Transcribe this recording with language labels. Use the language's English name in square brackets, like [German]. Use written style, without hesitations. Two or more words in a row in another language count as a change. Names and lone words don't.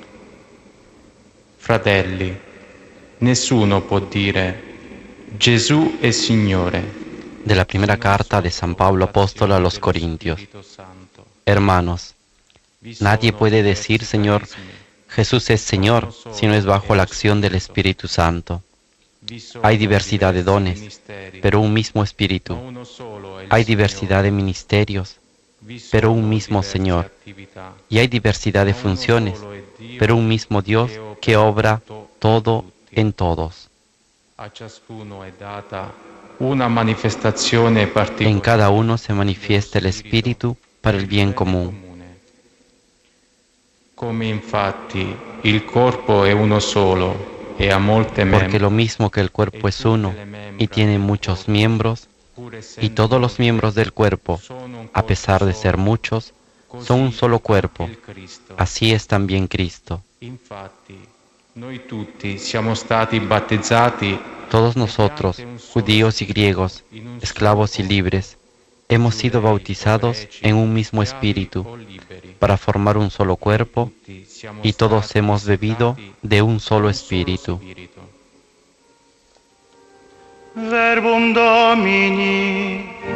[Italian] Fratelli, nessuno può dire Gesù è Signore. [Spanish] De la primera carta de San Pablo Apóstol a los Corintios. Hermanos, nadie puede decir Señor, Jesús es Señor, si no es bajo la acción del Espíritu Santo. Hay diversidad de dones, pero un mismo Espíritu. Hay diversidad de ministerios, pero un mismo Señor. Y hay diversidad de funciones, pero un mismo Dios que obra todo en todos. [Italian] A ciascuno è data una manifestazione [Spanish] En [Italian] particolare. [Spanish] cada uno se manifiesta el Espíritu para el bien común. [Italian] Come infatti il corpo è uno solo e ha molte [Spanish] Porque [Italian] membra, [Spanish] lo mismo que el cuerpo es uno y tiene muchos miembros, y todos los miembros del cuerpo, a pesar de ser muchos, son un solo cuerpo. Así es también Cristo. [Italian] Infatti, noi tutti siamo stati battezzati [Spanish] Todos nosotros, judíos y griegos, esclavos y libres, hemos sido bautizados en un mismo espíritu para formar un solo cuerpo, y todos hemos bebido de un solo espíritu. [Latin] Verbum Domini.